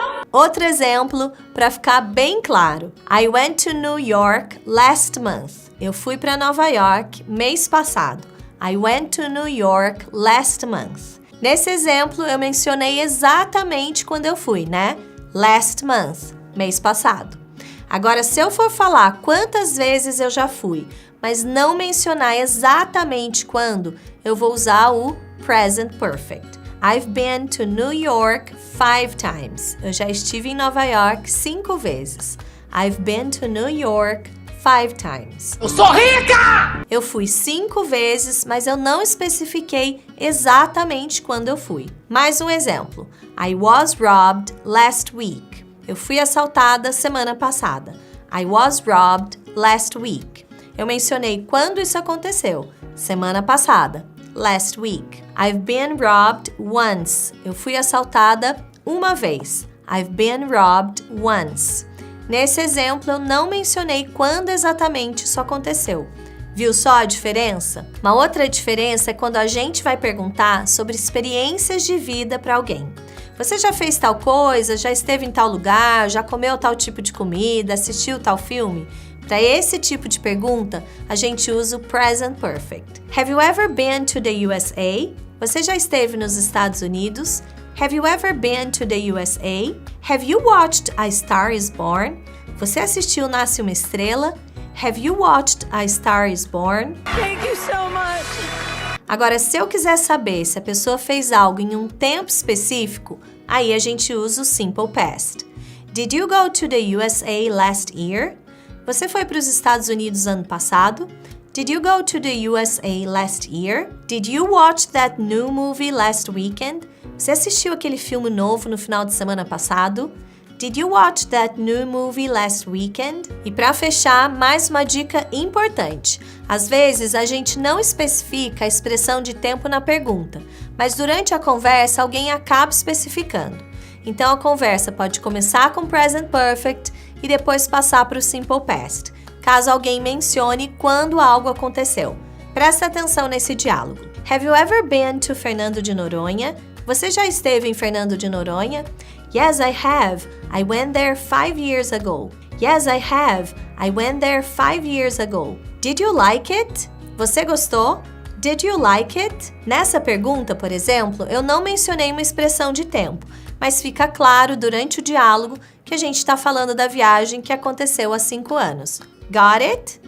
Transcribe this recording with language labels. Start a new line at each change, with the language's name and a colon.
Portuguese: Outro exemplo para ficar bem claro.
English: I went to New York last month.
Portuguese: Eu fui para Nova York mês passado.
English: I went to New York last month.
Portuguese: Nesse exemplo, eu mencionei exatamente quando eu fui, né?
English: Last month,
Portuguese: mês passado. Agora, se eu for falar quantas vezes eu já fui, mas não mencionar exatamente quando, eu vou usar o present perfect.
English: I've been to New York 5 times.
Portuguese: Eu já estive em Nova York 5 vezes.
English: I've been to New York 5 times.
Portuguese: Eu sou rica! Eu fui 5 vezes, mas eu não especifiquei exatamente quando eu fui. Mais um exemplo.
English: I was robbed last week.
Portuguese: Eu fui assaltada semana passada.
English: I was robbed last week.
Portuguese: Eu mencionei quando isso aconteceu. Semana passada.
English: Last week. I've been robbed once.
Portuguese: Eu fui assaltada uma vez.
English: I've been robbed once.
Portuguese: Nesse exemplo, eu não mencionei quando exatamente isso aconteceu. Viu só a diferença? Uma outra diferença é quando a gente vai perguntar sobre experiências de vida para alguém. Você já fez tal coisa? Já esteve em tal lugar? Já comeu tal tipo de comida? Assistiu tal filme? Para esse tipo de pergunta, a gente usa o present perfect.
English: Have you ever been to the USA?
Portuguese: Você já esteve nos Estados Unidos?
English: Have you ever been to the USA? Have you watched A Star is Born?
Portuguese: Você assistiu Nasce uma Estrela?
English: Have you watched A Star is Born? Thank you so much!
Portuguese: Agora, se eu quiser saber se a pessoa fez algo em um tempo específico, aí a gente usa o simple past.
English: Did you go to the USA last year?
Portuguese: Você foi para os Estados Unidos ano passado?
English: Did you go to the USA last year? Did you watch that new movie last weekend?
Portuguese: Você assistiu aquele filme novo no final de semana passado?
English: Did you watch that new movie last weekend?
Portuguese: E para fechar, mais uma dica importante. Às vezes, a gente não especifica a expressão de tempo na pergunta, mas durante a conversa, alguém acaba especificando. Então, a conversa pode começar com present perfect e depois passar para o simple past. caso alguém mencione quando algo aconteceu. Presta atenção nesse diálogo.
English: Have you ever been to Fernando de Noronha?
Portuguese: Você já esteve em Fernando de Noronha?
English: Yes, I have. I went there 5 years ago. Yes, I have. I went there 5 years ago. Did you like it?
Portuguese: Você gostou?
English: Did you like it?
Portuguese: Nessa pergunta, por exemplo, eu não mencionei uma expressão de tempo, mas fica claro durante o diálogo que a gente está falando da viagem que aconteceu há 5 anos.
English: Got it?